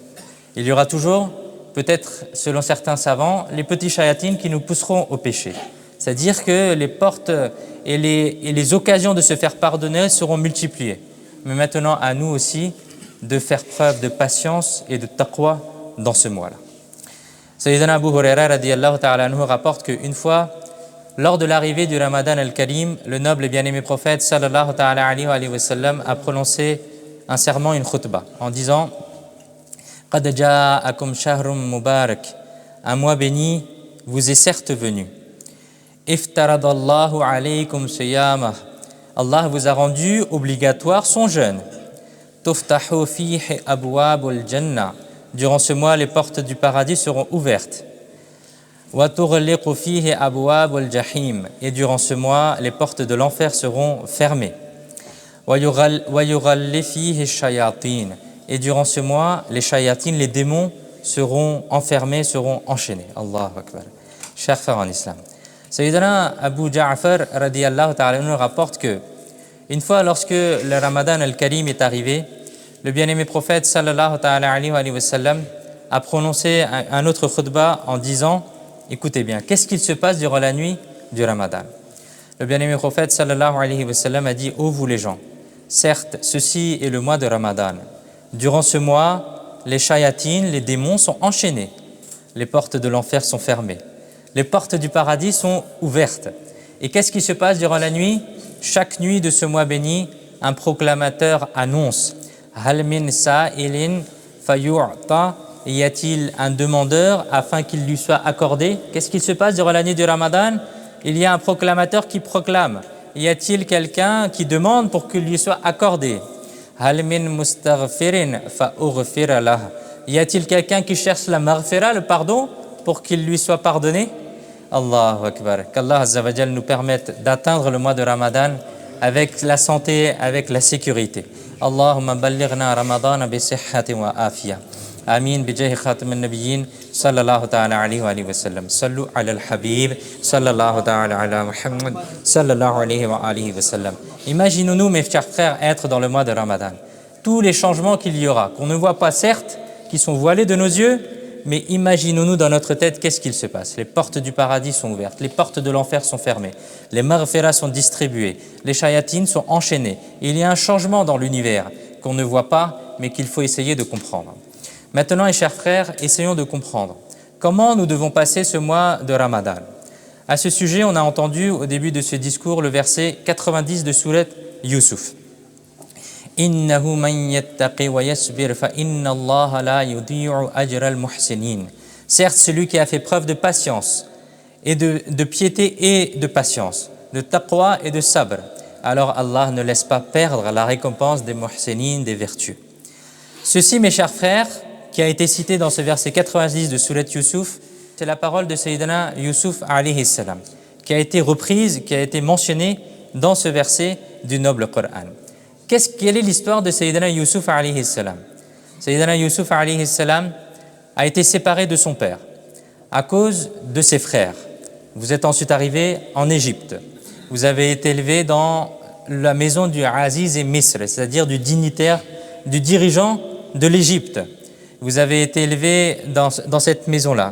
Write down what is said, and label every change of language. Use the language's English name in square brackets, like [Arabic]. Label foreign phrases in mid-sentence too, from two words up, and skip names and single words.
[French] Il y aura toujours peut-être selon certains savants, les petits shayatines qui nous pousseront au péché. C'est-à-dire que les portes et les occasions de se faire pardonner seront multipliées. Mais maintenant, à nous aussi de faire preuve de patience et de taqwa dans ce mois-là. Sayyidina Abu Huraira [Arabic] رضي الله تعالى عنه [French] rapporte qu'une fois, lors de l'arrivée du Ramadan al-Karim, le noble et bien-aimé prophète [Arabic] صلى الله تعالى عليه وسلم [French] a prononcé un serment, une khutbah, en disant « [Arabic] قد جاءكم شهر مبارك [French] » un mois béni vous est certes venu. « [Arabic] افترض الله عليكم صيامه [French] » Allah vous a rendu obligatoire son jeûne. « [Arabic] تفتح فيه أبواب الجنة [French] » durant ce mois, les portes du paradis seront ouvertes. « [Arabic] وتغلق فيه أبواب الجحيم [French] » et durant ce mois, les portes de l'enfer seront fermées. [Arabic] ويغل فيه شياطين [French] et durant ce mois, les shayatin, les démons, seront enfermés, seront enchaînés. [Arabic] الله أكبر. [French] Chers frères en islam. Sayyidina Abu Ja'far [Arabic] رضي الله تعالى عنه [French] rapporte que une fois lorsque le Ramadan al-Karim est arrivé, le bien-aimé prophète [Arabic] صلى الله تعالى عليه وسلم [French] a prononcé un autre khutbah en disant « Écoutez bien, qu'est-ce qu'il se passe durant la nuit du Ramadan ?» Le bien-aimé prophète [Arabic] صلى الله عليه وسلم [French] a dit « Ô vous les gens, certes, ceci est le mois de Ramadan. Durant ce mois, les shayatines, les démons sont enchaînés. Les portes de l'enfer sont fermées. Les portes du paradis sont ouvertes. Et qu'est-ce qui se passe durant la nuit? Chaque nuit de ce mois béni, un proclamateur annonce « [Arabic] هل من سائل فيعطى [French] » y a-t-il un demandeur afin qu'il lui soit accordé? Qu'est-ce qui se passe durant la nuit du Ramadan? Il y a un proclamateur qui proclame. Y a-t-il quelqu'un qui demande pour qu'il lui soit accordé? [Arabic] هل من مستغفر فأغفر له. [French] Y a-t-il quelqu'un qui cherche la maghfira, le pardon, pour qu'il lui soit pardonné? [Arabic] الله أكبر. [French] Qu'Allah [Arabic] عز وجل [French] nous permette d'atteindre le mois de Ramadan avec la santé, avec la sécurité. [Arabic] اللهم بلغنا رمضان بصحة وعافية. آمين بجاه خاتم النبيين صلى الله تعالى عليه وآله وسلم صلوا على الحبيب صلى الله تعالى على محمد صلى الله عليه وآله وسلم. [French] Imaginons-nous, mes chers frères, être dans le mois de Ramadan. Tous les changements qu'il y aura, qu'on ne voit pas certes, qui sont voilés de nos yeux, mais imaginons-nous dans notre tête qu'est-ce qu'il se passe. Les portes du paradis sont ouvertes, les portes de l'enfer sont fermées, les maghfiras sont distribuées, les shayatines sont enchaînées. Il y a un changement dans l'univers qu'on ne voit pas, mais qu'il faut essayer de comprendre. Maintenant, mes chers frères, essayons de comprendre comment nous devons passer ce mois de Ramadan. À ce sujet, on a entendu au début de ce discours le verset 90 de Sourate Yusuf. « [Arabic] إنه من يتق ويصبر فإن الله لا يضيع أجر المحسنين [French] » Certes, celui qui a fait preuve de patience, et de piété et de patience, de taqwa et de sabr, alors Allah ne laisse pas perdre la récompense des muhsinin, des vertus. Ceci, mes chers frères, qui a été cité dans ce verset 90 de Sourate Yusuf, c'est la parole de Sayyidina Yusuf [Arabic] عليه السلام, [French] qui a été reprise, qui a été mentionnée dans ce verset du noble Coran. Quelle est l'histoire de Sayyidina Yusuf [Arabic] عليه السلام? [French] Sayyidina Yusuf [Arabic] عليه السلام [French] a été séparé de son père à cause de ses frères. Vous êtes ensuite arrivé en Égypte. Vous avez été élevé dans la maison du Aziz et Misr, c'est-à-dire du dignitaire, du dirigeant de l'Égypte. Vous avez été élevé dans cette maison-là.